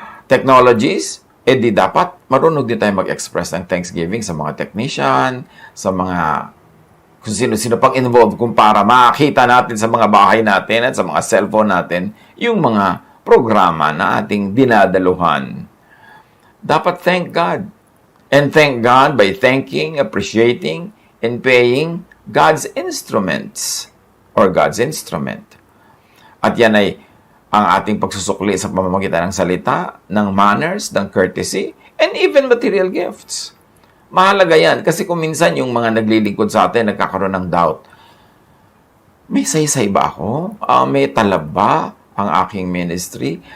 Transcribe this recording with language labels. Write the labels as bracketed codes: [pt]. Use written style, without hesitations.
[tl] technologies, di dapat marunong din tayo mag-express ng thanksgiving sa mga technician, sa mga kung sino-sino pang involved kung para makita natin sa mga bahay natin at sa mga cellphone natin yung mga programa na ating dinadaluhan. Dapat [en] thank God. And thank God by thanking, appreciating, and paying God's instruments or God's instrument. [tl] At yan ay ang ating pagsusukli sa pamamagitan ng salita, ng manners, ng courtesy, [en] and even material gifts. [tl] Mahalaga yan. Kasi kung minsan yung mga naglilingkod sa atin, nagkakaroon ng doubt. May saysay ba ako? May talab ba ang aking ministry?